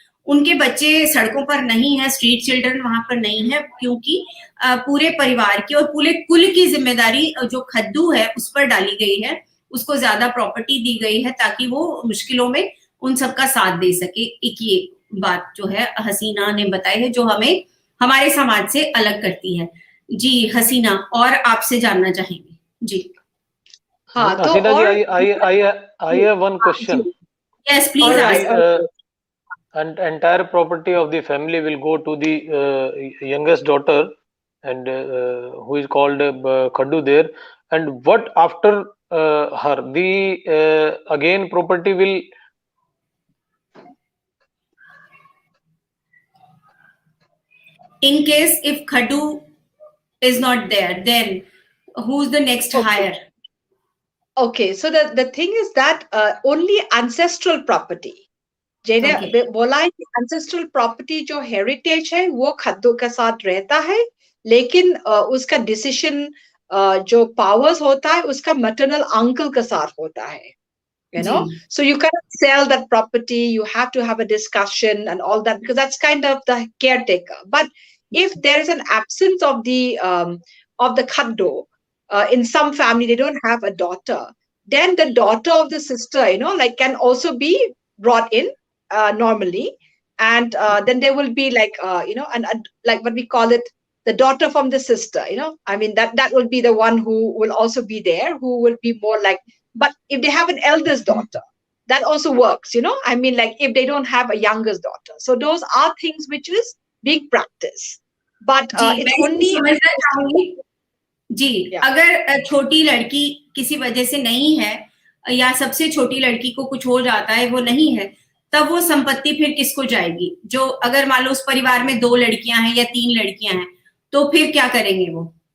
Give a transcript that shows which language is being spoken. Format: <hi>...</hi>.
<hi>उनके बच्चे सड़कों पर नहीं है, स्ट्रीट चिल्ड्रन वहां पर नहीं है, क्योंकि पूरे परिवार की और पूरे कुल की जिम्मेदारी जो खद्दू है उस पर डाली गई है। उसको ज्यादा प्रॉपर्टी दी गई है ताकि वो मुश्किलों में उन सबका साथ दे सके। एक ये बात जो है हसीना ने बताई है जो हमें हमारे समाज से अलग करती है। जी हसीना, और आपसे जानना चाहेंगे जी। हाँ तो</hi> <en>Hasina ji, I have one question. Yes please. Entire property of the family will go to the youngest daughter, and who is called Khaddu there. And what after her? The again property will. In case if Khaddu is not there, then who's the next hire? Okay, so the thing is that only ancestral property,</en> <hi>जैसे बोला है कि ancestral property जो heritage है वो खद्दू के साथ रहता है, लेकिन उसका decision जो powers होता है उसका maternal uncle के साथ होता है, you know.</hi> <en>So you cannot sell that property, you have to have a discussion and all that because that's kind of the caretaker. But if there is an absence of the khaddu, in some family they don't have a daughter, then the daughter of the sister, you know, like can also be brought in normally, and then there will be like you know, and like what we call it, the daughter from the sister, you know. I mean that will be the one who will also be there, who will be more like. But if they have an eldest daughter, that also works, you know. I mean, like if they don't have a youngest daughter, so those are things which is big practice. But it's only</en> <hi>समझना चाहूंगी जी, अगर छोटी लड़की किसी वजह से नहीं है या सबसे छोटी लड़की को कुछ हो जाता है, वो नहीं है, तब वो संपत्ति फिर किसको जाएगी? जो अगर मान लो उस परिवार में 2 लड़कियां हैं या 3 लड़कियां हैं, तो फिर क्या करेंगे वो?</hi>